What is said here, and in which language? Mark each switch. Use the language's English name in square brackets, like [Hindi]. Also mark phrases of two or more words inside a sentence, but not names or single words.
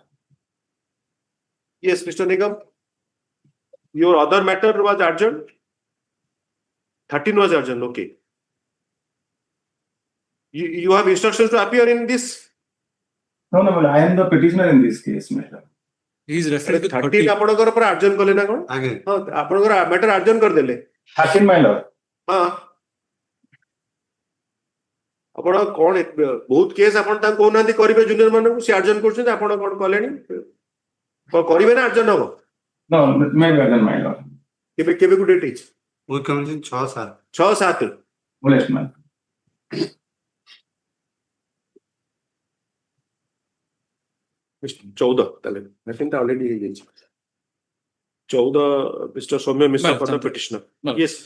[English] Yes, Mr. Nigam. Your other matter was adjourned. 13 was adjourned. Okay. You have instructions to appear in this. No, my lord. I am the petitioner in this case, my lord. He is referring to [Odia] 13 ଆପଣଙ୍କର ପରେ adjourn କଲେ ନା କଣ? ହଁ ଆପଣଙ୍କର [English] matter adjourn [Odia] କରିଦେଲେ. [English] 13, my lord. [Odia] ହଁ. ଆପଣ କଣ ବହୁତ କେସ୍ ଆପଣ ତାଙ୍କୁ କହୁନାହାନ୍ତି କରିବେ ଜୁନିୟର ମାନଙ୍କୁ ସେ adjourn କରୁଛନ୍ତି ଆପଣ କଣ କଲେଣି? କଣ କରିବେ ନା adjourn ହବ? [English] No, maybe adjourn, my lord. [Odia] କେବେ କୁ date ହେଇଛି? [English] We come in 6/7. 6/7. Yes, my lord. Mr. [Odia] 14 ତାହେଲେ I already ହେଇଯାଇଛି. 14 Mr. [English] Soumya Mishra for the petitioner. Yes.